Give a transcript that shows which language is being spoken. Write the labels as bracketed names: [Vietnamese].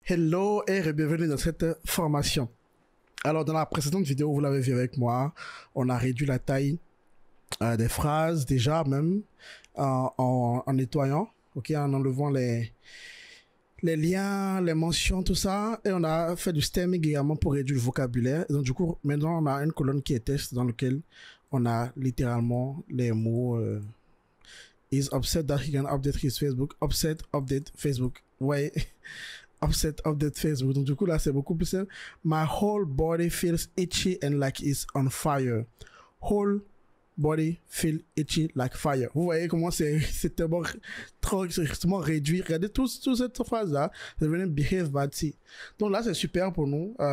[French] Hello et bienvenue dans cette formation. Alors dans la précédente vidéo, vous l'avez vu avec moi, on a réduit la taille des phrases déjà même en nettoyant, ok, en enlevant les liens, les mentions, tout ça, et on a fait du stemming également pour réduire le vocabulaire. Et donc du coup, maintenant on a une colonne qui est test dans laquelle on a littéralement les mots [English] is upset that he can update his Facebook, upset, update Facebook. [French] Ouais. [English] Upset, update Facebook. [French] Donc, du coup, là, c'est beaucoup plus simple. [English] My whole body feels itchy and like it's on fire. Whole body feel itchy like fire. [French] Vous voyez comment c'est tellement trop réduit. Regardez toute cette phrase-là. C'est devenu [English] behave badly. [French] Donc là, c'est super pour nous.